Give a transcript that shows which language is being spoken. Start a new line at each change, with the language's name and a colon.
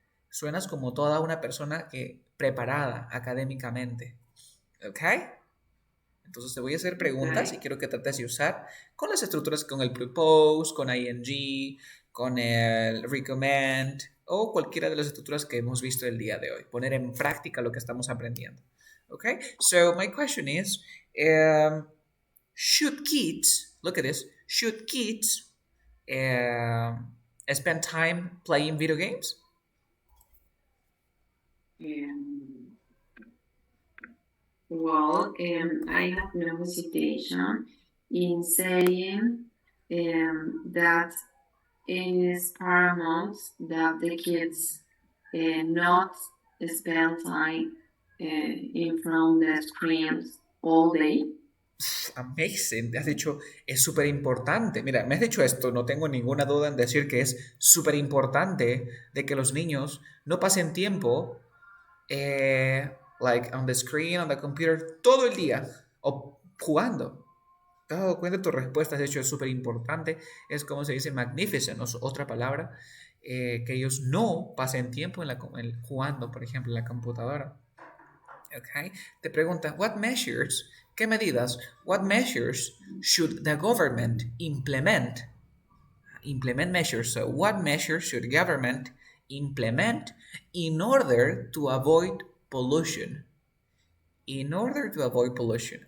Spanish: Suenas como toda una persona que preparada académicamente, ¿ok? Entonces te voy a hacer preguntas y
English: Okay.
Spanish: quiero que trates de usar con las estructuras con el propose, con ing, con el recommend o cualquiera de las estructuras que hemos visto el día de hoy. Poner en práctica lo que estamos aprendiendo.
English: Okay? So my question is, should kids, look at this, should kids spend time playing video games? Um, well, I have no hesitation in saying that it is paramount that the kids not spend time in front of the screens all day.
Spanish: Amazing, has dicho, es súper importante. Mira, me has dicho esto, no tengo ninguna duda en decir que es súper importante de que los niños no pasen tiempo,
English: like on the screen, on the computer,
Spanish: todo el día o jugando. ¿Te has dado cuenta? Tu respuesta, de hecho, es súper importante. Es como se dice magnificent, o otra palabra, que ellos no pasen tiempo jugando, por ejemplo, en la computadora. Okay. Te pregunta,
English: what measures,
Spanish: ¿qué medidas?
English: What measures should the government implement? Implement measures. So, what measures should government implement in order to avoid pollution? In order to avoid pollution.